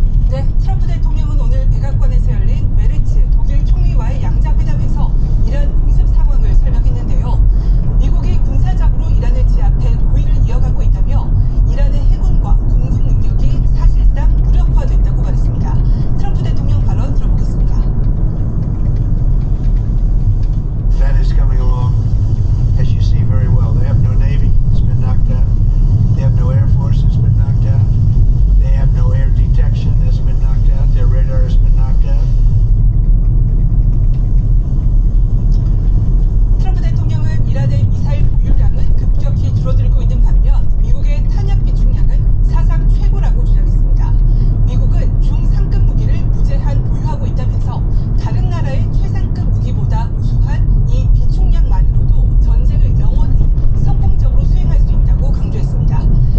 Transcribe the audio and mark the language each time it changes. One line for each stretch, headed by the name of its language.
Korean: 네, 트럼프 대통령은 오늘 백악관에서 열린 메르츠 독일 총리와의 양자회담에서 이란 공습 상황을 설명했는데요. 미국이 군사적으로 이란을 제압해 우위를 이어가고 있다며 이란의 해군과 공군 능력이 사실상 무력화됐다고 말했습니다. 트럼프 대통령 발언 들어보겠습니다.
English: That is coming along, as you see very well. They have no navy, it's been knocked out. They have no air force, it's been knocked out. They have no air detection, it's been knocked out. Their radar has been knocked out.
Korean: 트럼프 대통령은 이란의 미사일 보유량은 급격히 줄어들고 있는 반면 미국의 탄약 비축량은 사상 최고라고 주장했습니다. 미국은 중상급 무기를 무제한 보유하고 있다면서 다른 나라의 최상급 무기보다 우수한 이 비축량만으로도 전쟁을 영원히 성공적으로 수행할 수 있다고 강조했습니다.